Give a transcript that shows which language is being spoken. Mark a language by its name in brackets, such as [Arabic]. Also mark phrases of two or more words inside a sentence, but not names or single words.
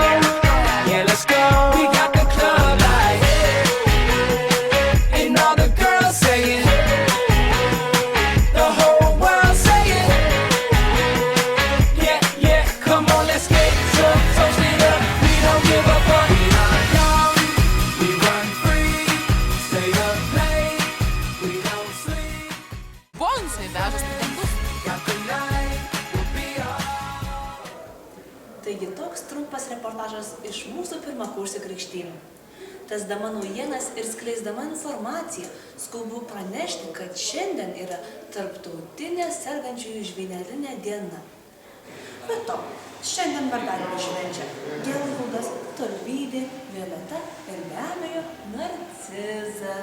[English] We got the club light, and all the girls saying, the whole world saying, yeah, come on, let's get drunk, toast it up, we don't give up on it. We are young, we run free, stay up late, we don't sleep, [Lithuanian] Bonusai veža studentus. [English] got the night, we'll be alright. [Lithuanian] Taigi toks trumpas reportažas iš mūsų pirmakursių krikštynų. Tęsdama naujienas ir skleisdama informaciją, skubu pranešti, kad šiandien yra tarptautinė sergančiųjų žvyneline diena. Be to, šiandien vardadienį švenčia Gelgaudas, Tolvydė, Violeta ir be abejo Narcizas.